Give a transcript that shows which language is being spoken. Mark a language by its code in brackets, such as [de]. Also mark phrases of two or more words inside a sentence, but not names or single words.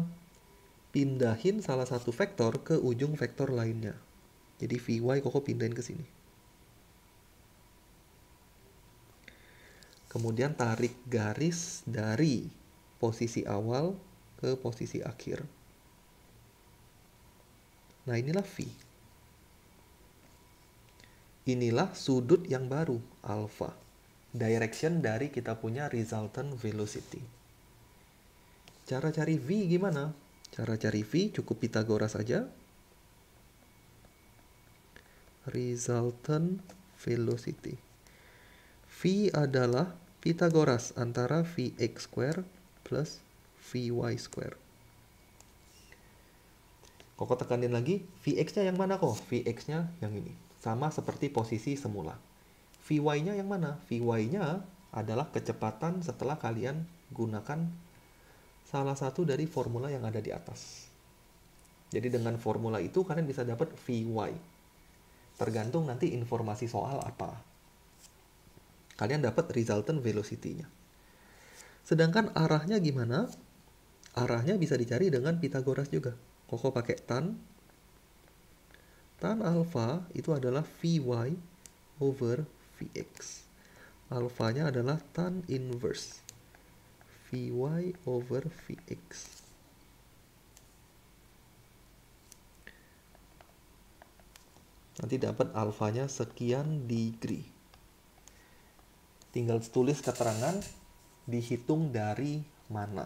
[id] Pindahin salah satu vektor ke ujung vektor lainnya. Jadi Vy Koko pindahin ke sini. Kemudian tarik garis dari posisi awal ke posisi akhir. Nah, inilah V. Inilah sudut yang baru, alpha. Direction dari kita punya [en] resultant velocity. [id] Cara cari V gimana? Cara cari V cukup Pythagoras saja. [en] Resultant velocity. [id] V adalah Pythagoras antara [en] Vx square plus Vy square. [id] Koko tekanin lagi, Vx-nya yang mana kok? Vx-nya yang ini. Sama seperti posisi semula. Vy-nya yang mana? Vy-nya adalah kecepatan setelah kalian gunakan salah satu dari formula yang ada di atas. Jadi dengan formula itu kalian bisa dapat Vy. Tergantung nanti informasi soal apa. Kalian dapat [en] resultant velocity- [id] nya. Sedangkan arahnya gimana? Arahnya bisa dicari dengan Pythagoras juga. Koko pakai tan. Tan alpha itu adalah [en] Vy over Vx. [id] Alfanya adalah [en] tan inverse Vy over Vx. [id] Nanti dapat alfanya sekian degree. Tinggal tulis keterangan dihitung dari mana.